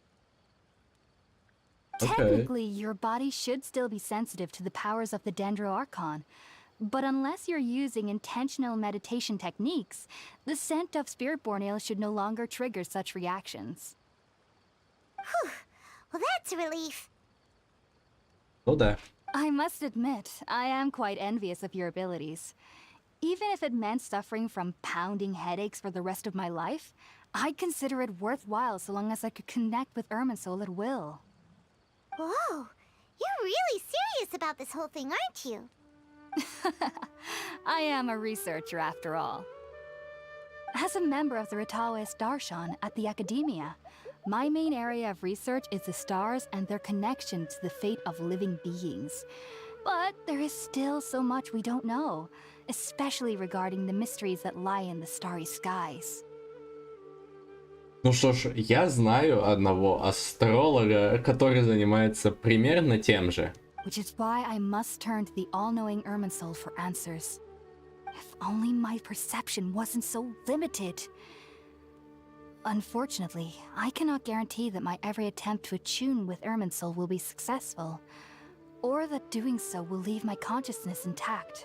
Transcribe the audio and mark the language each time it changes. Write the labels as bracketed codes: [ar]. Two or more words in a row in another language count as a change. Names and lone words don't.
[en] Okay. Technically, your body should still be sensitive to the powers of the Dendro Archon. But unless you're using intentional meditation techniques, the scent of Spiritborn Ale should no longer trigger such reactions. Whew. Well, that's a relief. [ru] Ну да. [en] I must admit, I am quite envious of your abilities. Even if it meant suffering from pounding headaches for the rest of my life, I'd consider it worthwhile so long as I could connect with Irminsul at will. Whoa. You're really serious about this whole thing, aren't you? I am a researcher after all. As a member of the Ritaoist Darshan at the Academia, my main area of research is the stars and their connection to the fate of living beings. But there is still so much we don't know, especially regarding the mysteries that lie in the starry skies. [ru] Ну что ж, я знаю одного астролога, который занимается примерно тем же. [en] Which is why I must turn to the all-knowing Irminsul for answers. If only my perception wasn't so limited. Unfortunately, I cannot guarantee that my every attempt to attune with Irminsul will be successful, or that doing so will leave my consciousness intact.